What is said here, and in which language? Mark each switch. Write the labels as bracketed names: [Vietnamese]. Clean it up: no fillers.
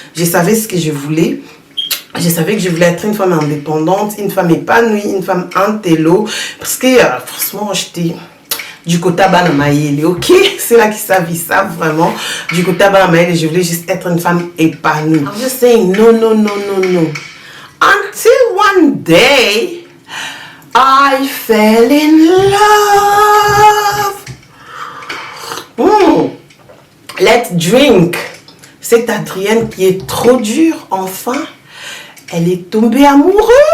[French] Je savais ce que je voulais. Je savais que je voulais être une femme indépendante, une femme épanouie, une femme intello. Parce que franchement, j'étais... du côté Banamaïli, ok? C'est là qu'ils savent, ils savent vraiment. Du côté Banamaïli, je voulais juste être une femme épanouie. [English] I'm just saying, no. Until one day, I fell in love. Let's drink. [French] Cette Adrienne qui est trop dure, enfin, elle est tombée amoureuse.